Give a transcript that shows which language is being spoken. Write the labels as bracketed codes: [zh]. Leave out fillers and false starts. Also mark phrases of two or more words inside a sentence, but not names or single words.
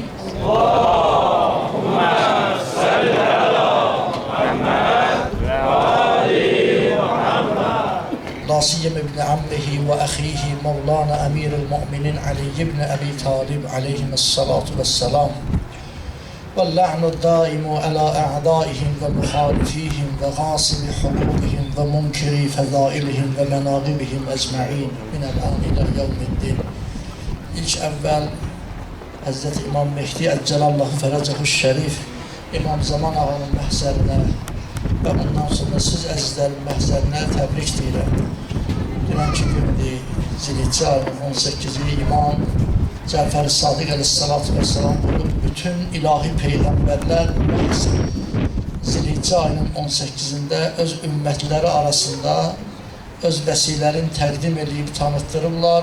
[ar] اللهم صل على محمد وآل محمد. لا سيما ابن عمه وأخيه مولانا أمير المؤمنين علي ابن أبي طالب عليه الصلاة والسلام. واللعن الدائم على أعدائهم ومخالفيهم وغاصب حقوقهم ومنكر فضائلهم ومناقبهم أجمعين من الآن إلى يوم الدين. [az] İlk əvvəl Həzrət İmam Mehdi [ar] عجل الله فرجه الشريف [az] İmam Zaman ağanın məhzərinə və ondan sonra siz əzizlərin məhzərinə təbrik deyirəm. Dünən ki gündür, Zilhicce ayının 18-i İmam Cəfər-i Sadiq [ar] عليه الصلاة والسلام [az] buyurub, bütün ilahi peyğəmbərlər Zilhicce ayının 18-ində öz ümmətləri arasında öz vəsilərini təqdim edib tanıtdırırlar.